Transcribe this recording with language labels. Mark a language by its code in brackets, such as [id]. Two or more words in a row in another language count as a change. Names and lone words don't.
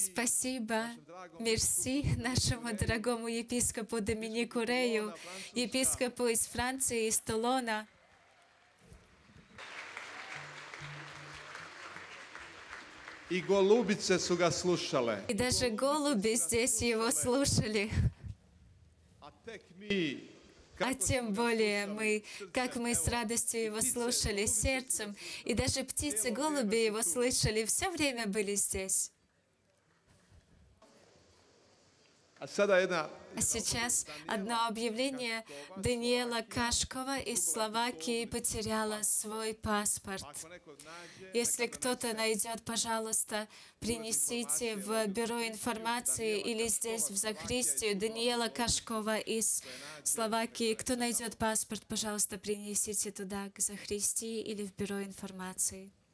[ru] Спасибо, мерси нашему дорогому епископу Доминику Рею, епископу из Франции, из Тулона. [hr] I golubice su ga slušale. [ru] И даже голуби здесь его слушали. [hr] A tek mi, [ru] А тем более мы, как мы с радостью его слушали, сердцем. И даже птицы, голуби его слышали, все время были здесь. [hr] a sada jedna [ru] А сейчас одно объявление. Даниэла Кашкова из Словакии потеряла свой паспорт. Если кто-то найдет, пожалуйста, принесите в бюро информации или здесь в Захристию. Даниэла Кашкова из Словакии. Кто найдет паспорт, пожалуйста, принесите туда, к Захристии или в бюро информации.